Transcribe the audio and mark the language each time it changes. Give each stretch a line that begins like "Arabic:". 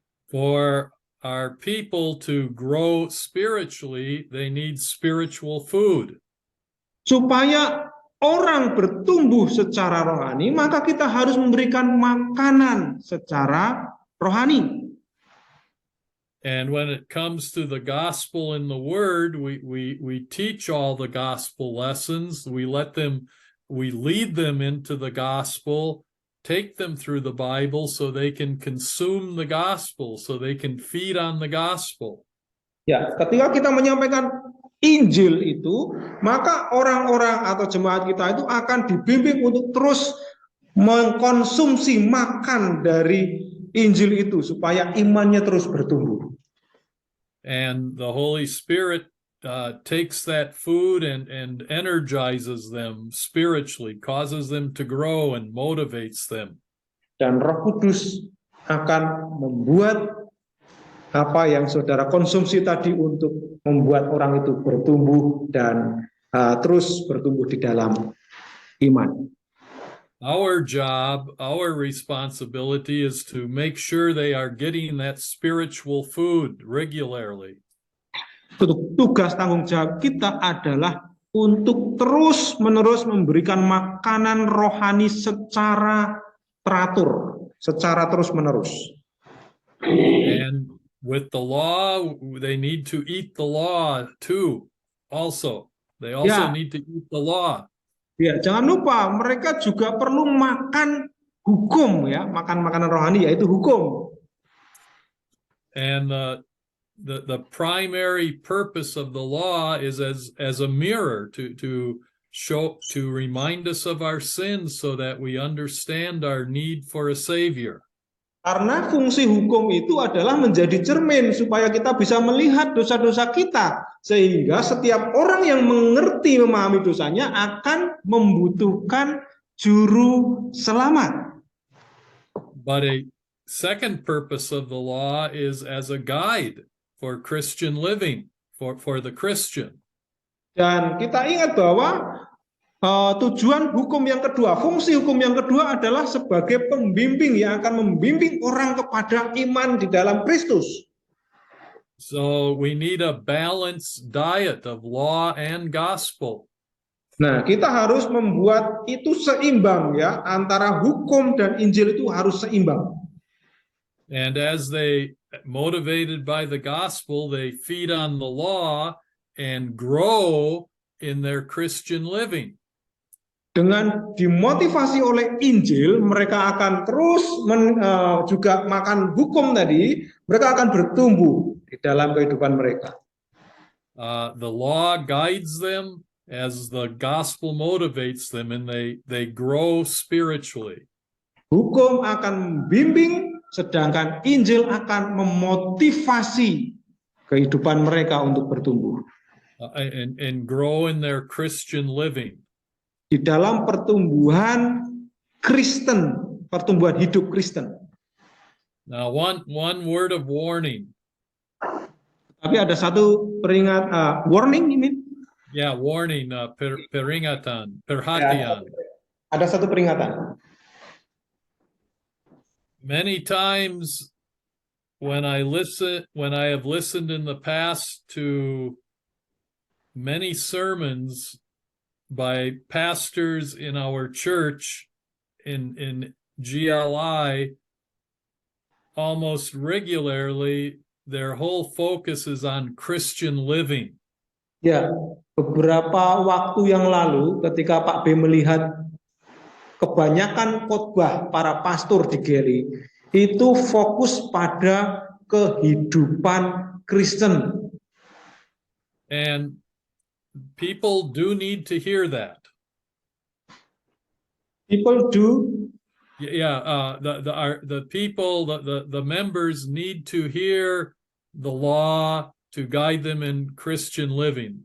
English: For our people to grow spiritually, they need spiritual food.
Indonesian: Supaya orang bertumbuh secara rohani, maka kita harus memberikan makanan secara rohani.
English: And when it comes to the gospel and the word, we teach all the gospel lessons. We lead them into the gospel, take them through the Bible so they can consume the gospel, so they can feed on the gospel.
Indonesian: Ya, ketika kita menyampaikan Injil itu, maka orang-orang atau jemaat kita itu akan dibimbing untuk terus mengkonsumsi makan dari Injil itu supaya imannya terus bertumbuh.
English: And the Holy Spirit takes that food and energizes them spiritually, causes them to grow and motivates them.
Indonesian: Dan Roh Kudus akan membuat apa yang saudara konsumsi tadi untuk membuat orang itu bertumbuh dan terus bertumbuh di dalam iman.
English: Our job, our responsibility is to make sure they are getting that spiritual food regularly.
Indonesian: Tugas tanggung jawab kita adalah untuk terus-menerus memberikan makanan rohani secara teratur, secara terus-menerus.
English: And with the law, they need to eat the law too. Also, they also
Indonesian: Ya.
English: need to eat the law.
Indonesian: Ya, jangan lupa mereka juga perlu makan hukum ya, makan makanan rohani yaitu hukum.
English: And the primary purpose of the law is as a mirror to remind us of our sins so that we understand our need for a savior.
Indonesian: Karena fungsi hukum itu adalah menjadi cermin supaya kita bisa melihat dosa-dosa kita. Sehingga setiap orang yang mengerti memahami dosanya akan membutuhkan juru selamat.
English: But a second purpose of the law is as a guide for Christian living, for the Christian.
Indonesian: Dan kita ingat bahwa tujuan hukum yang kedua, fungsi hukum yang kedua adalah sebagai pembimbing yang akan membimbing orang kepada iman di dalam Kristus.
English: So we need a balanced diet of law and gospel.
Indonesian: Nah, kita harus membuat itu seimbang ya, antara hukum dan Injil itu harus seimbang.
English: And as they motivated by the gospel, they feed on the law and grow in their Christian living.
Indonesian: Dengan dimotivasi oleh Injil, mereka akan terus juga makan hukum tadi, mereka akan bertumbuh di dalam kehidupan mereka.
English: The law guides them as the gospel motivates them, and they grow spiritually.
Indonesian: Hukum akan membimbing, sedangkan Injil akan memotivasi kehidupan mereka untuk bertumbuh.
English: And grow in their Christian living.
Indonesian: Di dalam pertumbuhan Kristen, pertumbuhan hidup Kristen.
English: Now, one word of warning.
Indonesian: Tapi ada satu warning ini. Yeah, warning, peringatan, perhatian. Ya, ada satu peringatan.
English: Many times when I have listened in the past to many sermons by pastors in our church in GLI, almost regularly their whole focus is on Christian living.
Indonesian: Ya, beberapa waktu yang lalu ketika Pak B melihat kebanyakan khotbah para pastor di GLI itu fokus pada kehidupan Kristen.
English: And people do need to hear that. People do. Yeah, the people, the members need to hear the law to guide them in Christian living.